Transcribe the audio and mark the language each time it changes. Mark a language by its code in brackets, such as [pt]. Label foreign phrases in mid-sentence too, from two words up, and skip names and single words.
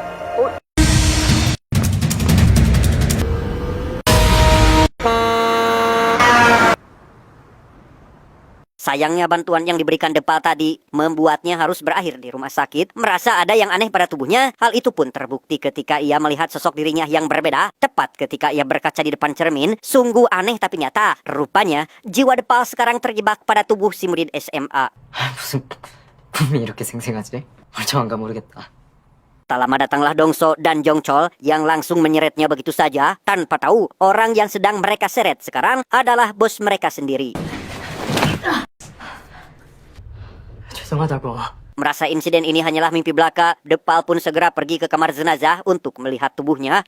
[id] Sayangnya bantuan yang diberikan Depal tadi membuatnya harus berakhir di rumah sakit. Merasa ada yang aneh pada tubuhnya. Hal itu pun terbukti ketika ia melihat sosok dirinya yang berbeda. Tepat ketika ia berkaca di depan cermin. Sungguh aneh tapi nyata. Rupanya jiwa Depal sekarang terjebak pada tubuh si murid SMA. [ko] 무슨 꿈이 이렇게 생생하지? 멀쩡한가 모르겠다. [id] Tak lama datanglah Dongso dan Jongchol yang langsung menyeretnya begitu saja tanpa tahu orang yang sedang mereka seret sekarang adalah bos mereka sendiri. [ko] 죄송하다고. [id] Merasa insiden ini hanyalah mimpi belaka, Depal pun segera pergi ke kamar jenazah untuk melihat tubuhnya.